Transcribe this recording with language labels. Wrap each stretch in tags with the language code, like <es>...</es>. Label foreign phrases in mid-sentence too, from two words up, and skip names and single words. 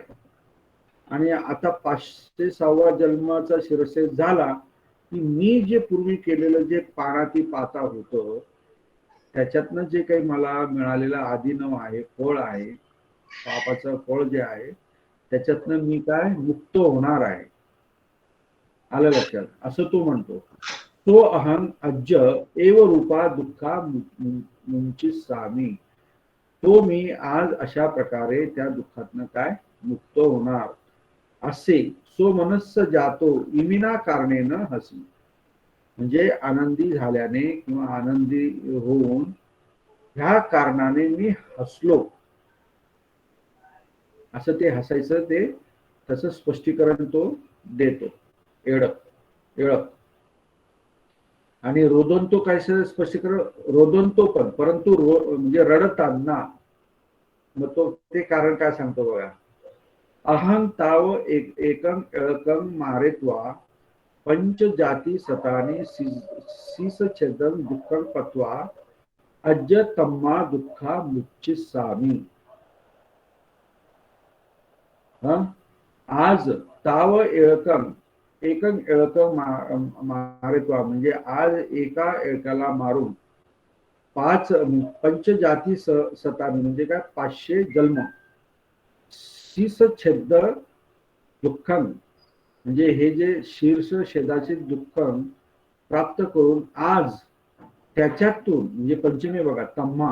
<mr>आणि आता 506 जन्माचा शिरच्छेद झाला की मी जे पूर्वी केलेलं जे</mr> <pi>पानाती पाता</pi> <mr>होतं त्याच्यातनं जे काही मला मिळालेलं आदिनव आहे, फळ आहे, पापाचं फळ जे आहे, त्याच्यातनं मी काय मुक्त होणार आहे. आलं लक्षात? असं तो म्हणतो.</mr> <pi>तो अहं अज्ज एव रूपा दुःखा मुंचिसामी.</pi> <mr>तो मी आज अशा प्रकारे त्या दुःखातनं काय मुक्त होणार.</mr> <pi>असे सो मनस्स जातो इमिना कारणेन हसी.</pi> <mr>म्हणजे आनंदी झाल्याने किंवा आनंदी होऊन ह्या कारणाने मी हसलो. असं ते हसायचं ते तसं स्पष्टीकरण तो देतो. एळक आणि रोदनतो काय स्पष्टीकरण रोदनतो पण परंतु म्हणजे रडताना. मग तो ते कारण काय सांगतो बघा.</mr> <pi>अहं ताव एकं एळकं मारेत्वा पंच जाती सतानी सीस छेदन दुःखं पत्वा अज्ज तम्मा दुःखा मुच्चिसामी. आज ताव एळकं एकं एळकं मारेत्वा</pi> <mr>म्हणजे आज एका एळकाला मारून</mr> <pi>पंचजाती सतानी</pi> <mr>म्हणजे काय 500 जन्म.</mr> <pi>शीस छेद दुःखं</pi> <mr>म्हणजे हे जे शीर्ष छेदाचे दुःख प्राप्त करून आज त्याच्यातून म्हणजे पंचमी बघा तम्मा.</mr>